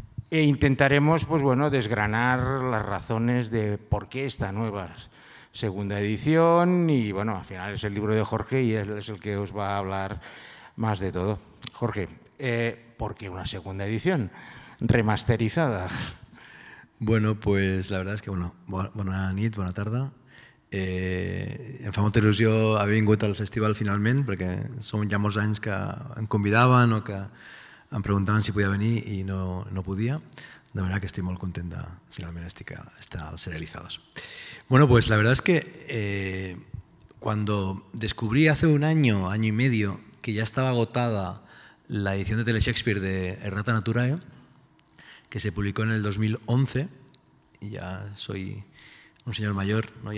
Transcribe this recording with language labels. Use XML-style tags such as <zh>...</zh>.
<es>E intentaremos, pues bueno, desgranar las razones de por qué esta nueva segunda edición y, bueno, al final es el libro de Jorge y él es el que os va a hablar más de todo. Jorge, ¿por qué una segunda edición remasterizada? Bueno, pues la verdad és que,</es> <ca>bona nit, bona tarda. Em fa molta il·lusió haver vingut al festival finalment, perquè són ja molts anys que em convidaven o que em preguntaven si podia venir i no podia.</ca> <es>De manera que estoy muy contenta finalmente estar al Serializados. Bueno, pues la verdad es que cuando descubrí hace un año y medio, que ya estaba agotada la edición de Tele-Shakespeare de Errata Naturae, que se publicó en el 2011, y ya soy un señor mayor, ¿no?</es>